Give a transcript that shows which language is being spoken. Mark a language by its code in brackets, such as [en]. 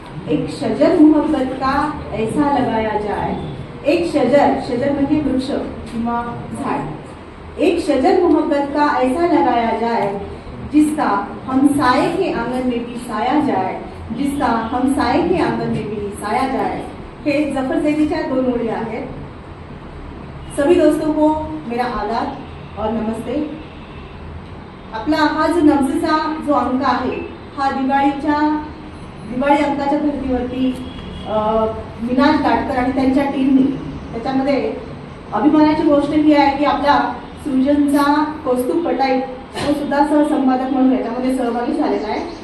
[hi] एक शजर मोहब्बत का ऐसा लगाया जाए। [mr] एक शजर म्हणजे वृक्ष किंवा झाड। [hi] एक शजर मोहब्बत का ऐसा लगाया जाए जिसका हमसाए के आंगन में भी साया जाए, जिसका हमसाए के आंगन में भी साया जाए। [mr] हे जफर जैदीच्या 2 ओळी आहेत। [hi] सभी दोस्तों को मेरा आदाब और नमस्ते। [mr] आपला हा जो नब्जचा जो अंक आहे हा दिवाळी अंकाच्या धर्तीवरती विनाश दाटकर आणि त्यांच्या टीमने त्याच्यामध्ये अभिमानाची गोष्ट ही आहे की आपला सृजनचा कौस्तुभ पटाई तो सुद्धा सहसंपादक म्हणून याच्यामध्ये सहभागी झालेला आहे।